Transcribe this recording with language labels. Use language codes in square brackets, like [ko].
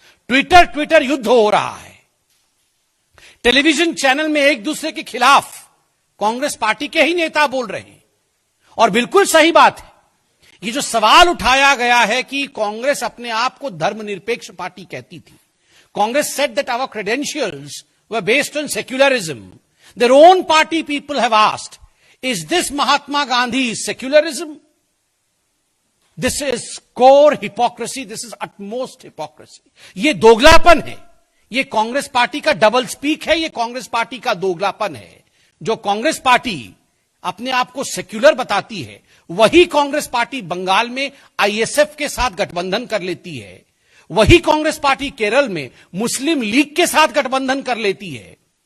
[hi] Twitter युद्ध हो रहा है। टेलीविजन चैनल में एक दूसरे के खिलाफ कांग्रेस पार्टी के ही नेता बोल रहे हैं। और बिल्कुल सही बात है, ये जो सवाल उठाया गया है कि कांग्रेस अपने आप को धर्मनिरपेक्ष पार्टी कहती थी। [en] Congress said that our credentials were based on secularism. Their own party people have asked, is this Mahatma Gandhi's secularism? This is core hypocrisy. This is utmost hypocrisy. [hi] ये दोगलापन है। ये कांग्रेस पार्टी का डबल स्पीक है। ये Congress party का दोगलापन है। जो Congress party अपने आप को सेक्युलर बताती है, वही कांग्रेस पार्टी बंगाल में ISF के साथ गठबंधन कर लेती है। वही कांग्रेस पार्टी केरल में मुस्लिम लीग के साथ गठबंधन कर लेती है।